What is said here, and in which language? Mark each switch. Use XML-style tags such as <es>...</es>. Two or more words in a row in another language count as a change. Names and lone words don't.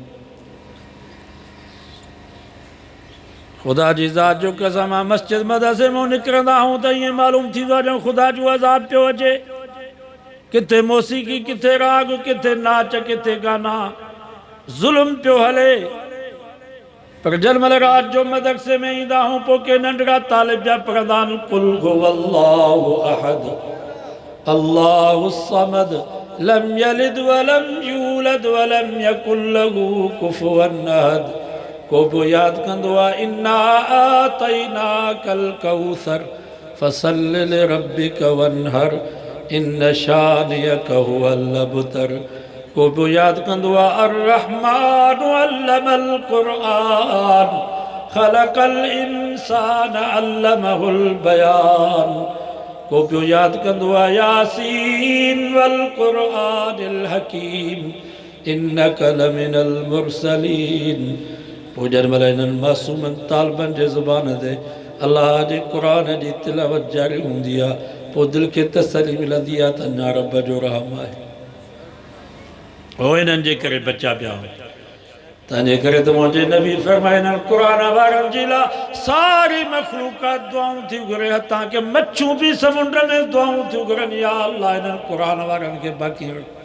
<sd>ख़ुदा जी ज़ात जो कसम आहे, मस्जिद मदरसे मां निकिरंदा आहियूं त ईअं मालूम थींदो आहे ॼण ख़ुदा जो अज़ाब पियो अचे। किथे मौसीक़ी, किथे राग, किथे नाच, किथे गाना, ज़ुल्म पियो हले। पर जंहिंमहिल रात जो मदरसे में ईंदा आहियूं पोइ के नंढड़ा तालिब जा पढ़ंदा आहिनि,</sd> <ar>قل هو الله أحد الله الصمد لم يلد ولم يولد ولم يكن له كفوا أحد.</ar> <sd>को बि यादि कंदो आहे</sd> <ar>إنا أعطيناك الكوثر فصل لربك وانحر إن شانئك هو الأبتر.</ar> <sd>को बि यादि कंदो आहे</sd> <ar>الرحمن علم القرآن خلق الإنسان علمه البيان.</ar> <sd>को बि यादि कंदो आहे</sd> <ar>يس والقرآن الحكيم إنك لمن المرسلين.</ar> <sd>पोइ जंहिंमहिल इन्हनि मासूमनि तालिबनि जे ज़ुबान ते अलाह जे क़ुरान जी तिलावत जारी हूंदी आहे, पोइ दिलि खे तसली मिलंदी आहे त अञा रब जो रहम आहे। हो इन्हनि जे करे बचा पिया हो। तंहिंजे करे त मुंहिंजे नबी फरमाइनि क़ुरान वारनि जे लाइ सारी मख़लूक़ात दुआऊं थियूं घुरे, हथां के मच्छूं बि समुंड में दुआऊं थियूं घुरनि, या अल्लाह इन्हनि क़ुरान वारनि खे बाक़ी रख।</sd>